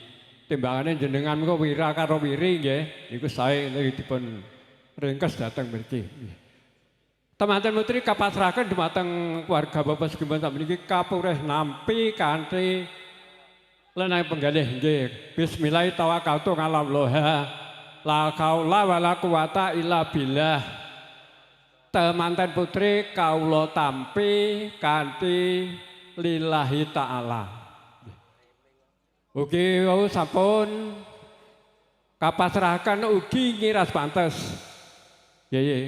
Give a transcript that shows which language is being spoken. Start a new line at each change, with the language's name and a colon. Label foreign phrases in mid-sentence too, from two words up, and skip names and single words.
Javanese: Timbangane jenengan kok wira karo wiri nggih niku sae dipun ringkes dhateng mriki. Temanten putri kapasrahaken dumateng keluarga Bapak sekipun sakmeniki kapurih nampi kanthi lenang penggalih nggih.
Arabic: بسم الله توكلت على الله لا حول ولا قوة إلا بالله.
Javanese: Temanten putri kawula tampi kanthi
Arabic: لله تعالى.
Javanese: Ugi wau sampun kapasrahaken ugi ngiras pantes. Nggih.